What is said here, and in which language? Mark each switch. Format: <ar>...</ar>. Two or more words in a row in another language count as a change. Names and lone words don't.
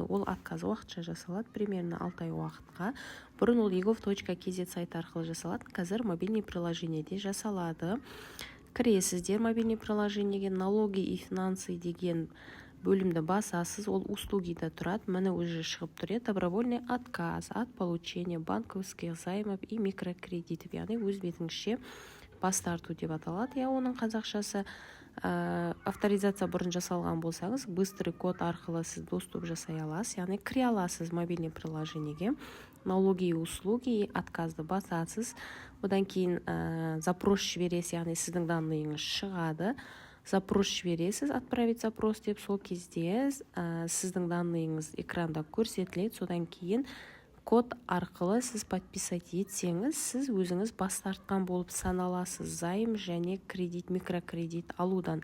<kk>Ол отказ уақытша жасалады, примерно 6 ай уақытқа. Бұрын ол egov.kz сайты арқылы жасалады, қазір</kk> <ru>мобильный приложениеде</ru> <kk>жасалады. Кіресіздер</kk> <ru>мобильный приложениеге налоги и финансы</ru> <kk>деген бөлімді басасыз, ол услугида тұрады, міне уже шығып тұр.</kk> <ru>Добровольный отказ от получения банковских займов и микрокредитов,</ru> <kk>яғни өз бетіңізше бас тарту деп аталады. Оның қазақшасы авторизация бұрын жасалған болсаңыз,</kk> <ru>быстрый код</ru> <kk>арқылы сіз доступ жасай аласыз, яғни кіре аласыз</kk> <ru>мобильный приложениеге, налоги и услуги,</ru> <kk>отказды басасыз, одан кейін запрос жібересіз, яғни сіздің данныйыңыз шығады, запрос жібересіз,</kk> <ru>отправить запрос</ru> <kk>деп, сол кезде сіздің данныйыңыз экранда көрсетіледі, содан кейін код арқылы сіз подписать етсеңіз, сіз өзіңіз бас тартқан болып саналасыз займ және кредит, микрокредит алудан.</kk>